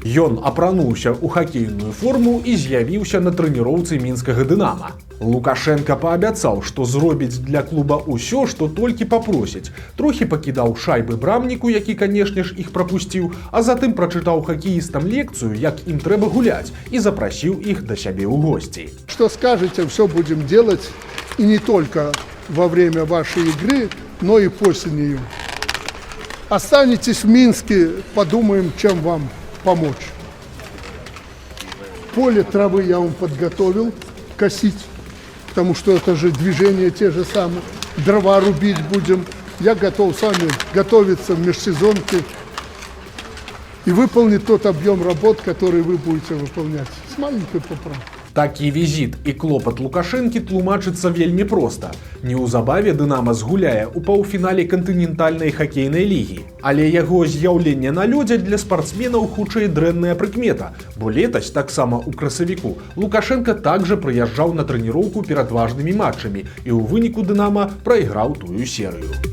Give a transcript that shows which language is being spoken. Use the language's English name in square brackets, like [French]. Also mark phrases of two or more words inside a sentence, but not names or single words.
[Belarusian] Ён апрануўся ў хакейную форму і з'явіўся на трэніроўцы мінскага «Дынама». Лукашенко паабяцаў, што зробіць для клуба ўсё, што толькі папросіць. Трохі пакідаў шайбы брамніку, які, канешне ж, іх прапусціў, а затым прачытаў хакеістам лекцыю, як ім трэба гуляць, і запрасіў іх да сябе ў госці. [Russian] Что скажете, все будем делать, и не только во время вашей игры, но и после нее. Останетесь в Минске, подумаем, чем вам помочь. Поле травы я вам подготовил косить, потому что это же движения те же самые. Дрова рубить будем. Я готов с вами готовиться в межсезонке и выполнить тот объем работ, который вы будете выполнять. С маленькой поправкой. [Belarusian] Такі візіт і клопат Лукашэнкі тлумачыцца вельмі проста. Неўзабаве «Дынама» згуляе ў паўфінале кантынентальнай хакейнай лігі. Але яго з'яўленне на лёдзе для спартсменаў хутчэй дрэнная прыкмета, бо летась, таксама ў красавіку, Лукашенко также прыязджаў на трэніроўку перад важнымі матчамі і ў выніку «Дынама» прайграў тую серыю.